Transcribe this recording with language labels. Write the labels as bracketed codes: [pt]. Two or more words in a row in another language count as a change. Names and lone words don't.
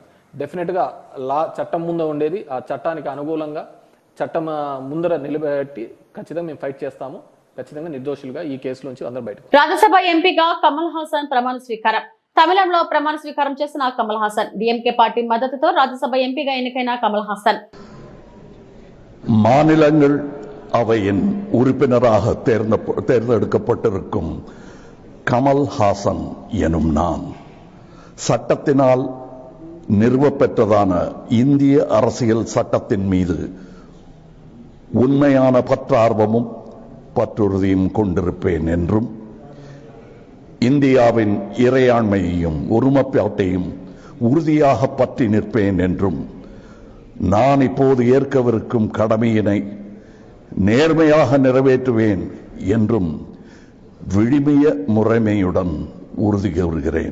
[te] డెఫినెట్గా చట్టం ముందు ఉండేది, ఆ చట్టానికి అనుకూలంగా చట్టం ముందర నిలబెట్టి ఖచ్చితంగా మేము ఫైట్ చేస్తాము. ఖచ్చితంగా నిర్దోషులుగా ఈ కేసులోంచి అందరూ బయట. రాజ్యసభ ఎంపీగా కమల్ హాసన్ ప్రమాణ స్వీకారం. తమిళంలో ప్రమాణ స్వీకారం చేసిన కమల్ హాసన్ డిఎంకే పార్టీ మద్దతుతో రాజ్యసభ ఎంపీగా ఎన్నికైన కమల్ హాసన్ [ta] மாநிலங்கள் அவையின் உறுப்பினராக தேர்ந்தெடுக்கப்பட்டிருக்கும் கமல் ஹாசன் எனும் நான் சட்டத்தினால் நிறுவப்பெற்றதான இந்திய அரசியல் சட்டத்தின் மீது உண்மையான பற்றார்வமும் பற்றுறுதியும் கொண்டிருப்பேன் என்றும் இந்தியாவின் இறையாண்மையையும் ஒருமைப்பாட்டையும் உறுதியாக பற்றி நிற்பேன் என்றும் நான் இப்போது ஏற்கவிருக்கும் கடமையினை நேர்மையாக நிறைவேற்றுவேன் என்றும் விழிமிய முறைமையுடன் உறுதி கூறுகிறேன்.